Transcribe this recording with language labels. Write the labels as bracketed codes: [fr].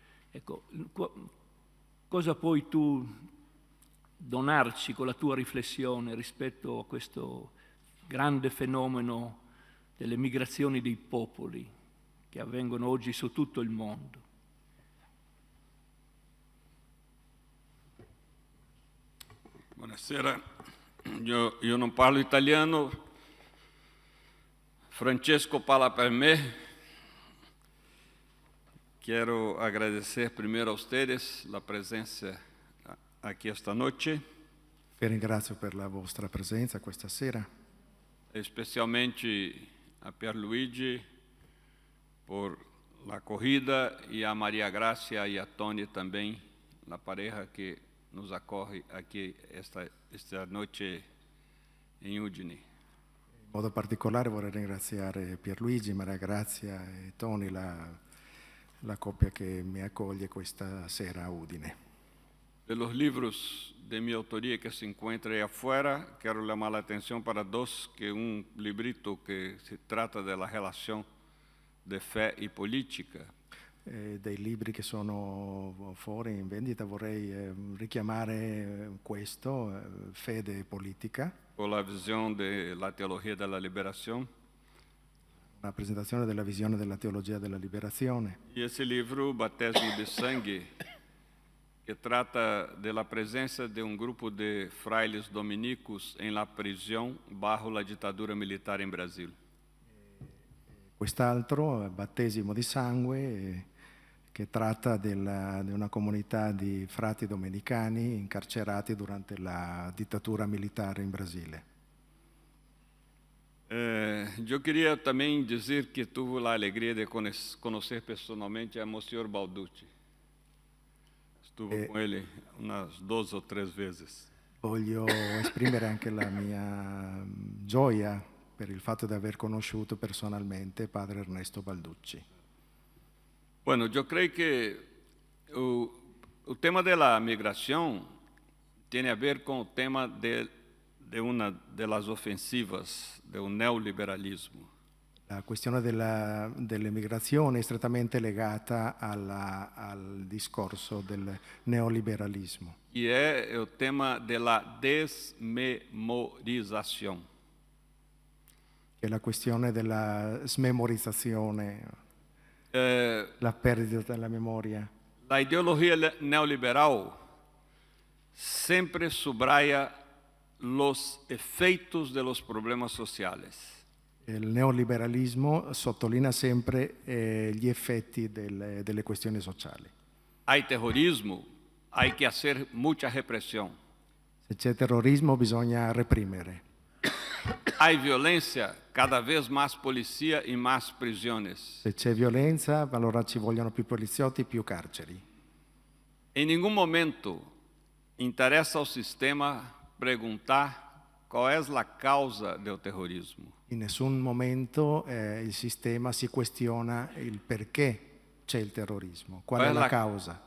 [it] Ecco, cosa puoi tu donarci con la tua riflessione rispetto a questo grande fenomeno delle migrazioni dei popoli che avvengono oggi su tutto il mondo? Buonasera, io non parlo italiano, Francesco parla per me. [es] Quiero agradecer primero a ustedes la presencia aquí esta noche. [it] Vi ringrazio per la vostra presenza questa sera, [es] Especialmente a Pierluigi por la acogida y a María Gracia y a Tony también, la pareja que nos acoge aquí esta noche in Udine. [it] in modo particolare vorrei ringraziare Pierluigi, Maria Grazia e Tony, la coppia che mi accoglie questa sera a Udine. [es] De los libros de mi autoría que se encuentran ahí afuera, quiero llamar la atención para dos, que un librito que se trata de la relación de fe y política. [it] Dei libri che sono fuori in vendita vorrei richiamare questo, Fede e Politica, [es] Con la visión de la teología de la liberación. [it] una presentazione della visione della teologia della liberazione. [es] Y ese libro, Batismo de Sangue, que trata de la presencia de un grupo de frailes dominicos en la prisión bajo la dictadura militar en Brasil. [it] Quest'altro, Battesimo di Sangue, che tratta di una comunità di frati domenicani incarcerati durante la dittatura militare in Brasile. [pt] Eu queria também dizer que tive a alegria de conhecer pessoalmente a Monsignor Balducci. Estuve com ele umas 2 ou 3 vezes. [it] Voglio esprimere anche la mia gioia per il fatto di aver conosciuto personalmente padre Ernesto Balducci. [pt] Bueno, eu creio que o tema da migração tem a ver com o tema de [es] una de las ofensivas del neoliberalismo. [it] La questione dell'emigrazione è strettamente legata al discorso del neoliberalismo. [pt] E é o tema da desmemorização. [it] Che è la questione della smemorizzazione, la perdita della memoria. [es] La ideologia neoliberal sempre subraya los efeitos de los problemas sociales. [it] Il neoliberalismo sottolinea sempre gli effetti delle questioni sociali. [es] Hay terrorismo, hay que hacer mucha represión. [it] Se c'è terrorismo bisogna reprimere. [es] Hay violencia, cada vez más policía y más prisiones. [it] Se c'è violenza, allora ci vogliono più poliziotti, più carceri. [es] En ningún momento [pt] interessa ao sistema perguntar qual é a causa do terrorismo. [it] In nessun momento il sistema si questiona il perché c'è il terrorismo, qual è la causa.